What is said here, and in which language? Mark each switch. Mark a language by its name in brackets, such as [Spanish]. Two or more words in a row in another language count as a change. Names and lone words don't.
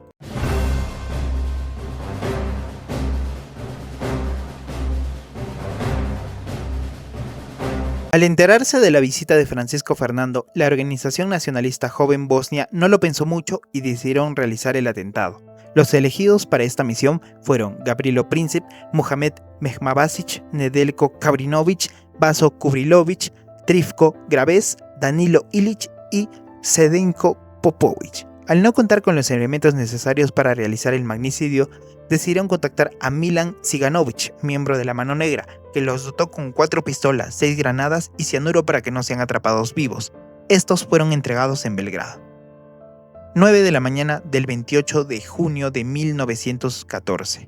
[Spanish] Al enterarse de la visita de Francisco Fernando, la organización nacionalista Joven Bosnia no lo pensó mucho y decidieron realizar el atentado. Los elegidos para esta misión fueron Gavrilo Princip, Muhamed Mehmabasic, Nedeljko Kabrinović, Vaso Kubrilović, Trifko Gravez, Danilo Ilić y Zdenko Popović. Al no contar con los elementos necesarios para realizar el magnicidio, decidieron contactar a Milan Ciganović, miembro de la Mano Negra, que los dotó con 4 pistolas, 6 granadas y cianuro para que no sean atrapados vivos. Estos fueron entregados en Belgrado. 9 de la mañana del 28 de junio de 1914.